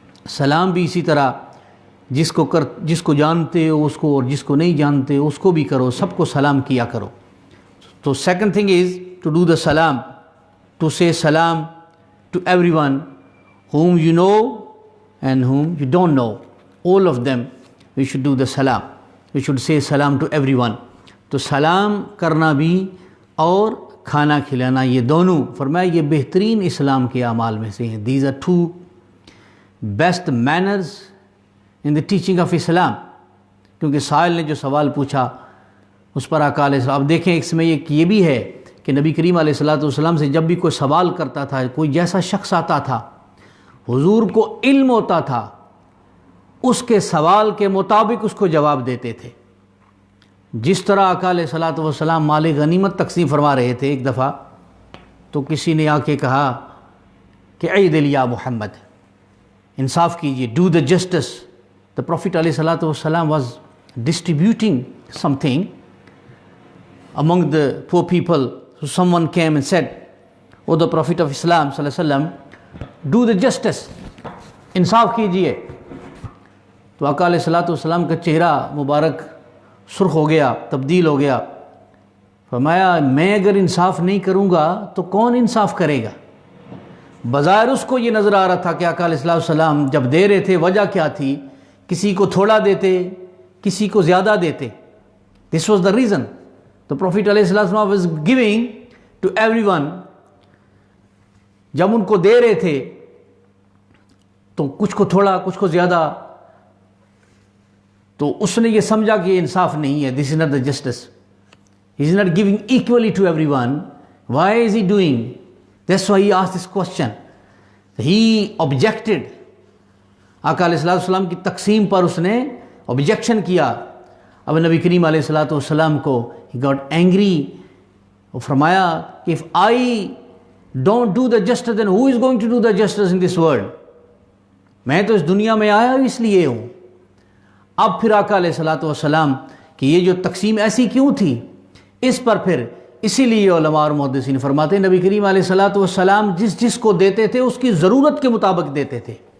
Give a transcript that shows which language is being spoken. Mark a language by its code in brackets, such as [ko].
[ur] سلام بھی اسی طرح جس کو جانتے ہو اس کو، اور جس کو نہیں جانتے اس کو بھی کرو، سب کو سلام کیا کرو. [en] تو second thing is to do the سلام، to say سلام to everyone whom you know and whom you don't know. All of them we should do the salam. We should say salam to everyone. [ur] تو سلام کرنا بھی اور کھانا کھلانا، یہ دونوں فرمایا یہ بہترین اسلام کے اعمال میں سے ہیں. [en] These are two best manners in the teaching of Islam. [ur] کیونکہ سائل نے جو سوال پوچھا اس پر آقا علیہ السلام، اب دیکھیں اس میں یہ بھی ہے کہ نبی کریم علیہ السلام سے جب بھی کوئی سوال کرتا تھا، کوئی جیسا شخص آتا تھا، حضور کو علم ہوتا تھا، اس کے سوال کے مطابق اس کو جواب دیتے تھے. جس طرح آقا علیہ السلام مال غنیمت تقسیم فرما رہے تھے، ایک دفعہ تو کسی نے آ کے کہا کہ [ar] عیدل یا محمد، [ur] انصاف کیجیے، [en] Do the justice. The prophet علیہ السلام was distributing something among the poor people. So someone came and said, oh the Prophet of Islam sallallahu alaihi wasallam, do the justice, [ur] انصاف کیجئے. تو آقا علیہ السلام کا چہرہ مبارک سرخ ہو گیا، تبدیل ہو گیا. فرمایا میں اگر انصاف نہیں کروں گا تو کون انصاف کرے گا؟ بظاہر اس کو یہ نظر آ رہا تھا کہ آقا علیہ السلام جب دے رہے تھے وجہ کیا تھی، کسی کو تھوڑا دیتے، کسی کو زیادہ دیتے. [en] This was the reason. The Prophet ﷺ was giving to everyone. [ur] جب ان کو دے رہے تھے تو کچھ کو تھوڑا، کچھ کو زیادہ، تو اس نے یہ سمجھا کہ یہ انصاف نہیں ہے. [en] This is not the justice. He is not giving equally to everyone. Why is he doing? That's why he asked this question. He objected. [ur] آقا علیہ السلام کی تقسیم پر اس نے objection کیا. اب نبی کریم علیہ السلام کو [en] he got angry. [ur] وہ فرمایا کہ [en] if I don't do the justice then who is going to do the justice in this world? [ur] میں تو اس دنیا میں آیا اس لیے ہوں. اب پھر آقا علیہ السلام کہ یہ جو تقسیم ایسی کیوں تھی، اس پر پھر اسی لیے علماء اور محدثین فرماتے ہیں نبی کریم علیہ السلام جس کو دیتے تھے اس کی ضرورت کے مطابق دیتے تھے.